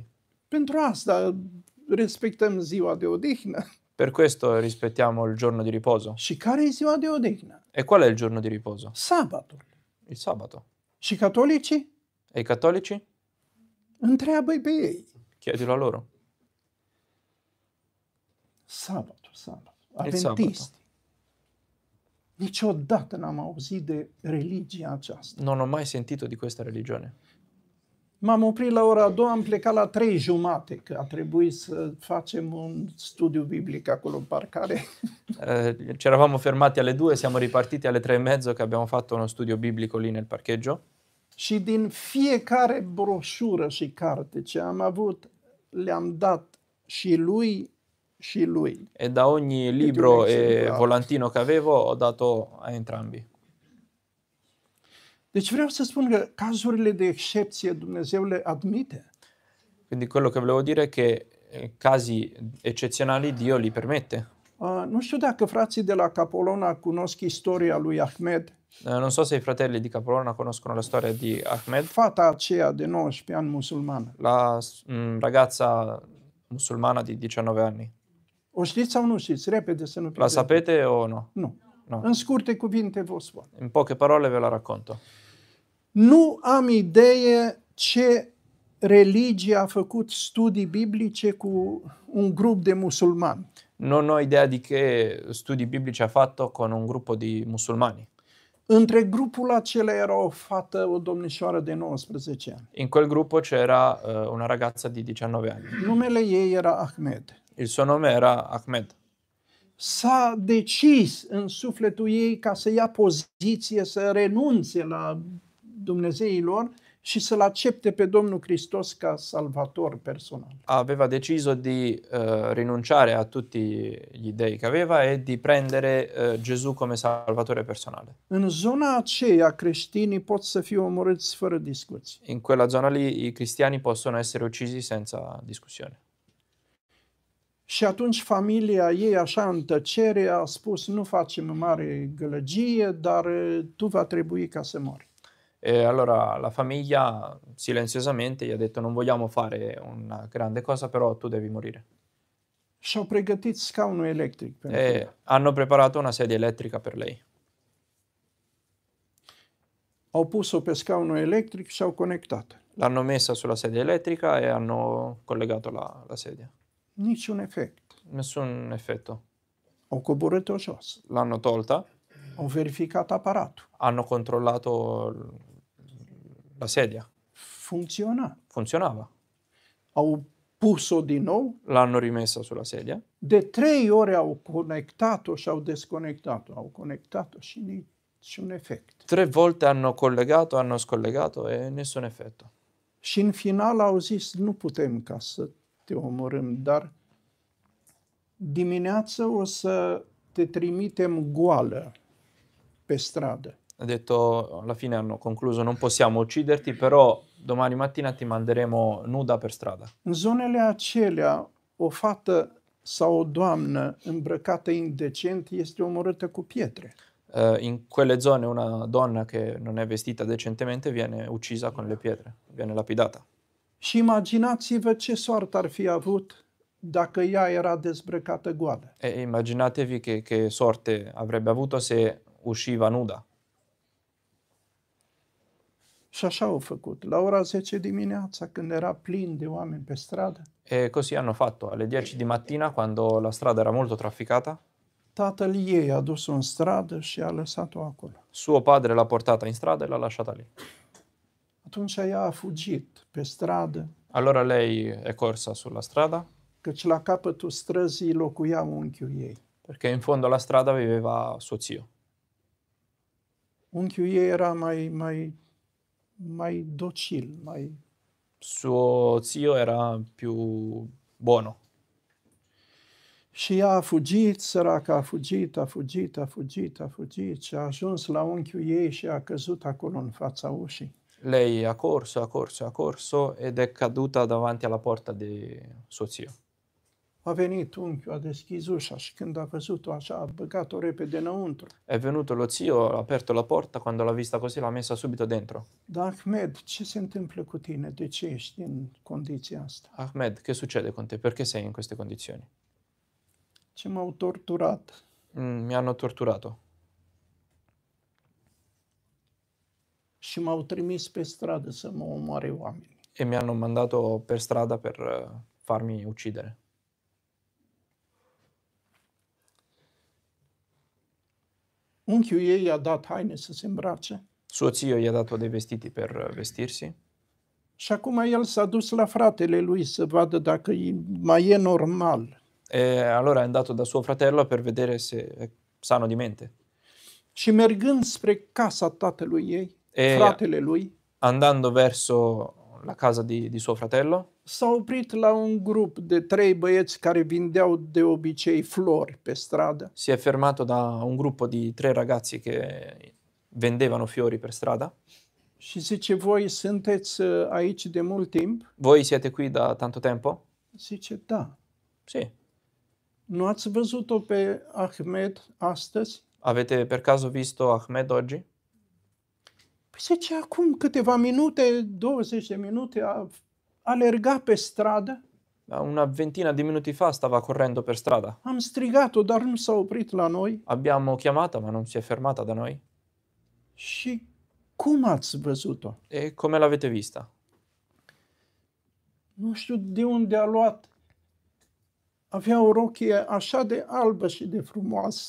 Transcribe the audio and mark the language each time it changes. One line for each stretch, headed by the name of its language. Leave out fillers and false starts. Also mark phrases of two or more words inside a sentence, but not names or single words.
Romanian: Pentru asta respectăm ziua de odihnă.
Italian: Per questo rispettiamo il giorno di riposo.
Romanian: Și care e ziua de odihnă?
Italian: E qual è il giorno di riposo?
Romanian: Sabatul.
Italian: Il sabato.
Romanian: Și catolicii?
Italian: E i cattolici?
Romanian: Întreabă-i pe ei.
Italian: Chiedilo a loro.
Romanian: Sabatul.
Italian: sabato. Adventisti.
Romanian: Niciodată n-am auzit de religia aceasta.
Italian: Non ho mai sentito di questa religione.
Romanian: M-am oprit la ora 2, am plecat la 3:30, că a trebuit să facem un studiu biblic acolo în parcare.
Italian: Ci eravamo fermati alle 2, siamo ripartiti alle 3:30 che abbiamo fatto uno studio biblico lì nel parcheggio.
Romanian: Și din fiecare broșură și carte ce am avut, le-am dat și lui și lui.
Italian: E da ogni libro e volantino che avevo ho dato a entrambi.
Romanian: Deci vreau să spun că cazurile de excepție Dumnezeu le admite.
Italian: Quindi quello che volevo dire è che casi eccezionali Dio li permette.
Romanian: Nu știu dacă frații de la Capolona cunosc istoria lui Ahmed.
Italian: Non so se i fratelli di Capolona conoscono la storia di Ahmed,
Romanian: Fata aceea de 19 ani musulmană.
Italian: la ragazza musulmana di 19 anni.
Romanian: O știți sau nu știți? Repede să nu
Italian: La
Romanian: pierdem.
Italian: sapete o no?
Romanian: Nu.
Italian: No.
Romanian: În scurte cuvinte vă spun.
Italian: In poche parole ve la racconto.
Romanian: Nu am idee ce religie a făcut studii biblice cu un grup de musulmani.
Italian: Non ho idea di che studi biblici ha fatto con un gruppo di musulmani.
Romanian: Între grupul acela era o fată, o domnișoară de 19 ani.
Italian: In quel gruppo c'era una ragazza di 19 anni.
Romanian: Numele ei era Ahmed.
Italian: Il suo nome era Ahmed.
Romanian: S-a decis în sufletul ei ca să ia poziție, să renunțe la Dumnezeii lor și să-L accepte pe Domnul Hristos ca salvator personal.
Italian: Aveva deciso di rinunciare a tutti gli dei che aveva e di prendere Gesù come salvatore personale.
Romanian: În zona aceea creștinii pot să fie omorâți fără discuții.
Italian: In quella zona lì i cristiani possono essere uccisi senza discussione.
Romanian: Și atunci familia ei, așa în tăcere, a spus, nu facem mare gălăgie, dar tu va trebui ca să mori.
Italian: E allora la famiglia silenziosamente gli ha detto non vogliamo fare una grande cosa, però tu devi morire.
Romanian: Și-au pregătit scaunul electric pentru
Italian: E
Romanian: ea.
Italian: hanno preparato una sedia elettrica per lei.
Romanian: Au pus-o pe scaunul electric și au conectat.
Italian: L'hanno messa sulla sedia elettrica e hanno collegato la sedia.
Romanian: Niciun efect.
Italian: Nessun effetto.
Romanian: Au coborât-o jos.
Italian: L'hanno tolta,
Romanian: Au verificat aparatul.
Italian: hanno controllato la sedia.
Romanian: Funcționa.
Italian: Funzionava.
Romanian: Au pus-o din nou.
Italian: L'hanno rimessa sulla sedia.
Romanian: De 3 ore au conectat-o și au desconectat-o. Au conectat-o și niciun efect.
Italian: 3 volte hanno collegato, hanno scollegato e nessun effetto.
Romanian: Și în final au zis, nu putem ca să te omorâm, dar dimineață o să te trimitem goală pe stradă.
Italian: Ha detto, alla fine hanno concluso, non possiamo ucciderti, però domani mattina ti manderemo nuda per strada.
Romanian: În zonele acelea, o fată sau o doamnă îmbrăcată indecent este omorâtă cu pietre.
Italian: In quelle zone una donna che non è vestita decentemente viene uccisa con le pietre, viene lapidata.
Romanian: Și imaginați-vă ce soartă ar fi avut dacă ea era dezbrăcată goală.
Italian: E immaginatevi che sorte avrebbe avuto se usciva nuda.
Romanian: Și așa au făcut. La ora 10 dimineața, când era plin de oameni pe stradă,
Italian: E così hanno fatto. Alle 10 di mattina, quando la strada era molto trafficata,
Romanian: tatăl ei a dus-o în stradă și a lăsat-o acolo.
Italian: suo padre l'ha portata in strada e l'ha lasciata lì.
Romanian: Atunci ea a fugit pe stradă
Italian: Allora lei è corsa sulla strada
Romanian: căci la capătul străzii locuia unchiul ei.
Italian: perché in fondo alla strada viveva suo zio.
Romanian: Unchiul ei era mai docil,
Italian: Suo zio era più buono
Romanian: Și ea a fugit, săraca, a fugit și a ajuns la unchiul ei și a căzut acolo în fața ușii.
Italian: Lei ha corso ed è caduta davanti alla porta di suo zio.
Romanian: A venit unchiul, a deschis ușa și când a văzut-o așa, a băgat-o repede înăuntru.
Italian: È venuto lo zio, ha aperto la porta, quando l'ha vista così l'ha messa subito dentro.
Romanian: Dar Ahmed, ce se întâmplă cu tine? De ce ești în condiția asta?
Italian: Ahmed, che succede con te? Perché sei in queste condizioni?
Romanian: Ce m-au torturat.
Italian: Mi hanno torturato
Romanian: Și m-au trimis pe stradă să mă omoare oameni.
Italian: e mi hanno mandato per strada per farmi uccidere.
Romanian: Unchiul ei i-a dat haine să se îmbrace
Italian: Suo zio gli ha dato dei vestiti per vestirsi
Romanian: și acum el s-a dus la fratele lui să vadă dacă mai e normal.
Italian: e allora è andato da suo fratello per vedere se è sano di mente.
Romanian: Și mergând spre casa tatălui ei, fratele lui,
Italian: Andando verso la casa di suo fratello,
Romanian: s-a oprit la un grup de 3 băieți care vindeau de obicei flori pe stradă.
Italian: si è fermato da un gruppo di 3 ragazzi che vendevano fiori per strada.
Romanian: Și zice, voi sunteți aici de mult timp?
Italian: Voi siete qui da tanto tempo?
Romanian: Zice, da.
Italian: Sì.
Romanian: Nu ați văzut-o pe Ahmed astăzi?
Italian: Avete per caso visto Ahmed oggi?
Romanian: Păi zice, acum câteva minute, 20 de minute, a alergat pe stradă.
Italian: Una ventina di minuti fa stava correndo per strada.
Romanian: Am strigat-o, dar nu s-a oprit la noi.
Italian: Abbiamo chiamata, ma non si è fermata da noi.
Romanian: Și cum ați văzut-o?
Italian: E come l'avete vista?
Romanian: Nu știu de unde a luat. Avea o rochie așa de albă și de frumoasă.